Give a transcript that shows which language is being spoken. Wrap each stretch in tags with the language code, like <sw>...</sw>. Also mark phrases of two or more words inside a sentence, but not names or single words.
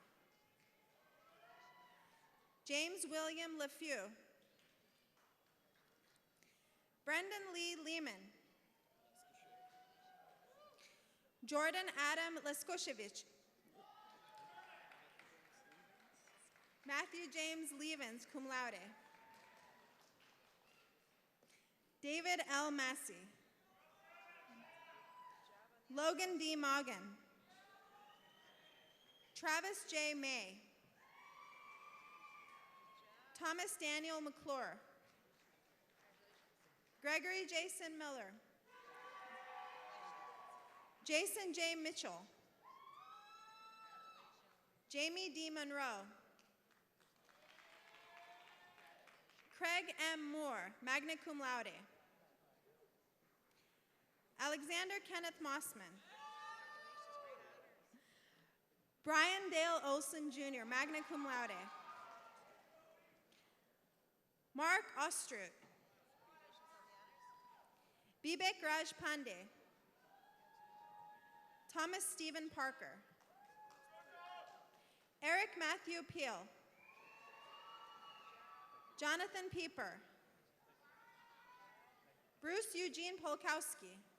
<en>James William LeFew. Brendan Lee Lehman. Jordan Adam Leskoshevich. Matthew James Levens,</en> <la>cum laude.</la> <en>David L. Massey. Logan D. Moggan. Travis J. May. Thomas Daniel McClure. Gregory Jason Miller. Jason J. Mitchell. Jamie D. Monroe. Craig M. Moore,</en> <la>magna cum laude.</la> <en>Alexander Kenneth Mossman. Brian Dale Olson Jr.,</en> <la>magna cum laude.</la> <en>Mark Ostrut. Bibek Raj Pandey. Thomas Stephen Parker. Eric Matthew Peel. Jonathan Pieper. Bruce Eugene Polkowski.</en>